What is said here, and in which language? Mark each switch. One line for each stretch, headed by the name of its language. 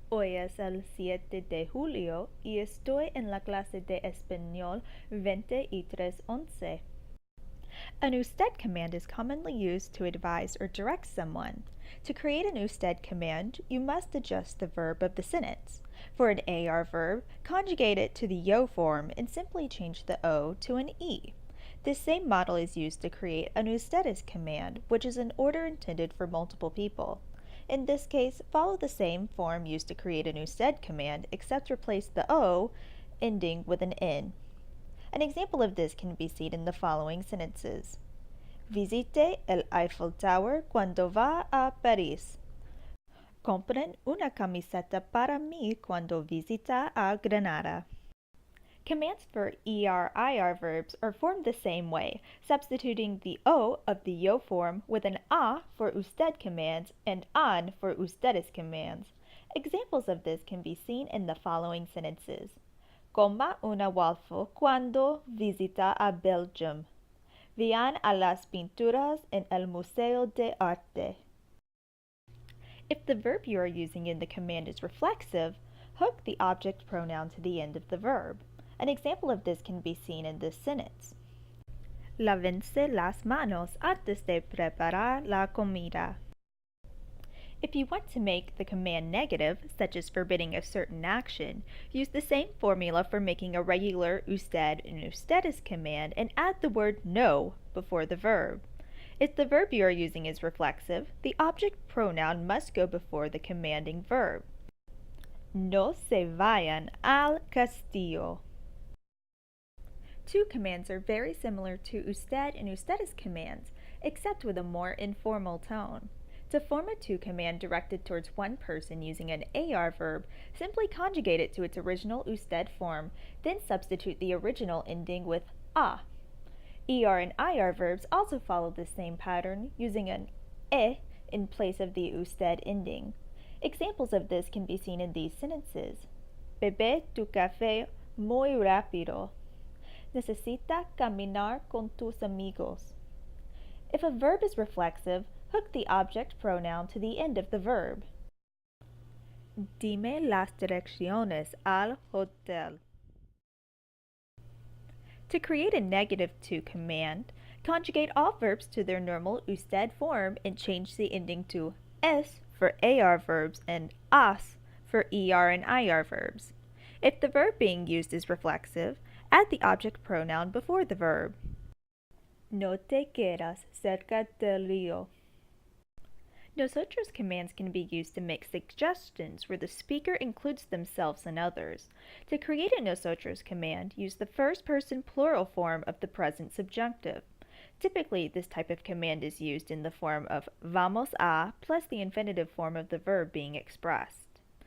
Spanish: Hoy es el 7 de julio y estoy en la clase de español 2311.
English: An usted command is commonly used to advise or direct someone. To create an usted command, you must adjust the verb of the sentence. For an AR verb, conjugate it to the yo form and simply change the O to an E. This same model is used to create an ustedes command, which is an order intended for multiple people. In this case, follow the same form used to create an usted command, except replace the O ending with an N. An example of this can be seen in the following sentences.
Spanish: Visite el Eiffel Tower cuando va a París. Compren una camiseta para mí cuando visita a Granada.
English: Commands for ER-IR verbs are formed the same way, substituting the O of the yo form with an A for usted commands and an for ustedes commands. Examples of this can be seen in the following sentences.
Spanish: Coma una waffle cuando visita a Belgium. Vean a las pinturas en el Museo de Arte.
English: If the verb you are using in the command is reflexive, hook the object pronoun to the end of the verb. An example of this can be seen in this sentence.
Spanish: Lávense las manos antes de preparar la comida.
English: If you want to make the command negative, such as forbidding a certain action, use the same formula for making a regular usted and ustedes command and add the word no before the verb. If the verb you are using is reflexive, the object pronoun must go before the commanding verb.
Spanish: No se vayan al castillo.
English: Two commands are very similar to usted and ustedes commands, except with a more informal tone. To form a to command directed towards one person using an AR verb, simply conjugate it to its original usted form, then substitute the original ending with a. ER and IR verbs also follow the same pattern, using an e in place of the usted ending. Examples of this can be seen in these sentences.
Spanish: Bebe tu café muy rápido. Necesita caminar con tus amigos.
English: If a verb is reflexive, hook the object pronoun to the end of the verb.
Spanish: Dime las direcciones al hotel.
English: To create a negative to command, conjugate all verbs to their normal usted form and change the ending to s for AR verbs and as for ER and IR verbs. If the verb being used is reflexive, add the object pronoun before the verb.
Spanish: No te quedas cerca del río.
English: Nosotros commands can be used to make suggestions where the speaker includes themselves and others. To create a nosotros command, use the first person plural form of the present subjunctive. Typically, this type of command is used in the form of vamos a plus the infinitive form of the verb being expressed.